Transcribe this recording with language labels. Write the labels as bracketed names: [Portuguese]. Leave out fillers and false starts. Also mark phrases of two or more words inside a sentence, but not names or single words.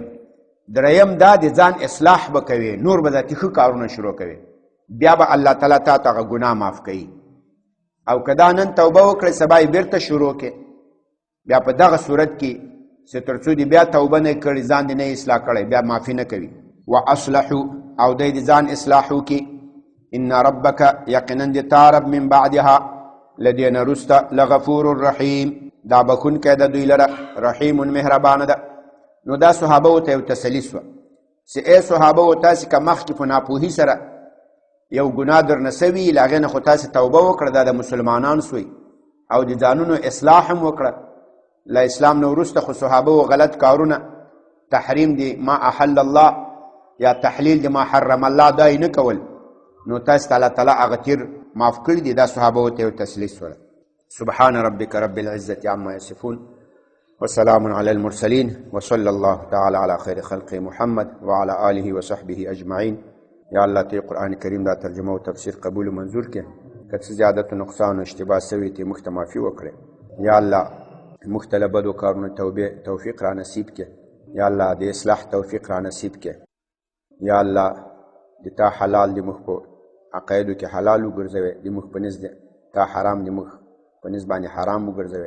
[Pashto] دریم دا د ځان اصلاح به کوي، نور به داسې ښه کارونه شروع کوي، بیا به الله تعالی تا ته هغه ګناه معاف کوي. او که دا نن توبه وکړې سبا یې بېرته شروع کړې، بیا په دغه صورت کې چې تر څو دې بیا توبه نه کړي، ځان دې نه اصلاح کړی، بیا معافي نه کوي. واصلحو او دی د ځان اصلاح وکړي. [Arabic] ان ربک [Pashto] یقینا د تا رب [Arabic] من بعدها [Pashto] له دې نه وروسته [Arabic] لغفور الرحیم [Pashto] دا بخونکی د دوی لره، رحیم مهربانه ده. نو دا صحابه ته یو تسلي سوه چې ای صحابه تاسې که مخکې په ناپوهي سره یو ګناه درنه سوي، له هغې نه خو تاسې توبه وکړه، دا د مسلمانان سوی، او د ځانونو اصلاح هم وکړه. له اسلام نه وروسته خو صحابه و غلط کارونه، تحریم دی [Arabic] ما احل الله [Pashto] یا تحلیل دی [Arabic] ما حرم الله [Pashto] دا یې نه کول، نو تاسې ته الله تعالی هغه تیر معاف کړي دي. دا صحابه ته یو تسلي سوله. [Arabic] سبحان ربک رب العزة عما یصفون وسلام علی المرسلین وصلی الله تعالی علی خیر خلق محمد وعلى آله وصحبه اجمعین. [Pashto] یا الله ته قرآن کریم دا ترجمه او تفسیر قبول و منظور کړي، که څه زیادت و نقصان و اشتباه سوي ته موږ ته معافي وکړي. یا الله موږ ته له بدو کارونو توفیق را نصیب کړي. یا الله د اصلاح توفیق را نصیب کړي. یا الله د تا حلال د موږ په عقایدو کې حلال وګرځوي، د موږ په نزد تا حرام د موږ په نزد باندې حرام وګرځوي.